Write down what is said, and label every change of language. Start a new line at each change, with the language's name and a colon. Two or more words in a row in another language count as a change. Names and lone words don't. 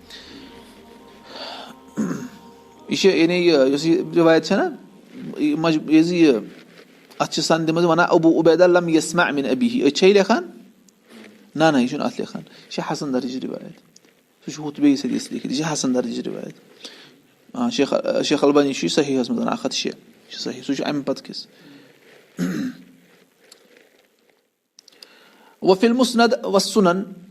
Kashmiri: یہِ چھِ یعنی یۄس یہِ رِوایت چھےٚ نہ یہِ اتھ چھِ سندِ منٛز ونان
Arabic: ابو عبیدہ لم یسمع من ابیہ
Kashmiri: أتھۍ چھا یہِ لیکھان نہ یہِ چھُنہٕ اتھ لیکھان یہِ چھِ حسن درجٕچ رِوایت سُہ چھُ ہُتھ بیٚیِس حدیٖثس لیکھِتھ یہِ چھِ حسن درجٕچ رِوایت. شیخ البانی چھُ یہِ صحیحس منٛز 106 یہِ چھُ صحیح سُہ چھُ امہِ پتہٕ کِس.
Arabic: وفي المسند والسنن